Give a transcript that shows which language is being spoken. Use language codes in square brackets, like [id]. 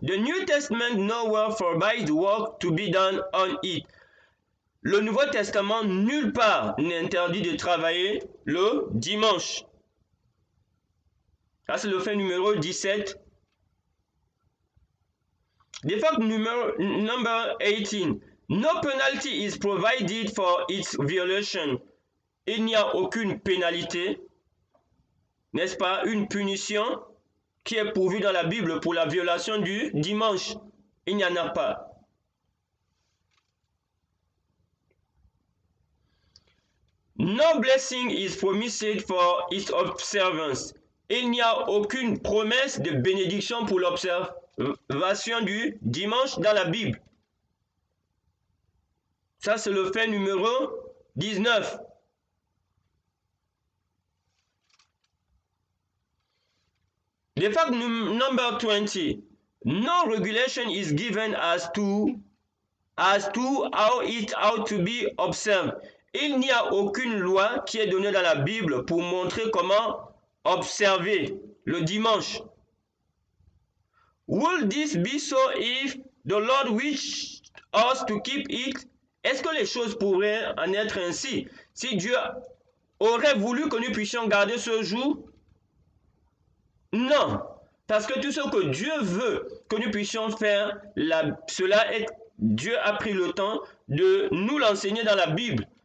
[en] The New Testament nowhere forbids work to be done on it. [fr] Le Nouveau Testament nulle part n'interdit de travailler le dimanche. Ça, c'est le fait numéro 17. [en] The fact number 18. No penalty is provided for its violation. [fr] Il n'y a aucune pénalité, n'est-ce pas, une punition qui est pourvue dans la Bible pour la violation du dimanche. Il n'y en a pas. [en] No blessing is promised for its observance. [fr] Il n'y a aucune promesse de bénédiction pour l'observation du dimanche dans la Bible. Ça, c'est le fait numéro 19. [en] The fact number 20. No regulation is given as to how it ought to be observed. [fr] Il n'y a aucune loi qui est donnée dans la Bible pour montrer comment observer le dimanche. [en] Would this be so if the Lord wished us to keep it? [fr] Est-ce que les choses pourraient en être ainsi si Dieu aurait voulu que nous puissions garder ce jour? Non, parce que tout ce que Dieu veut que nous puissions faire, cela est, Dieu a pris le temps de nous l'enseigner dans la Bible.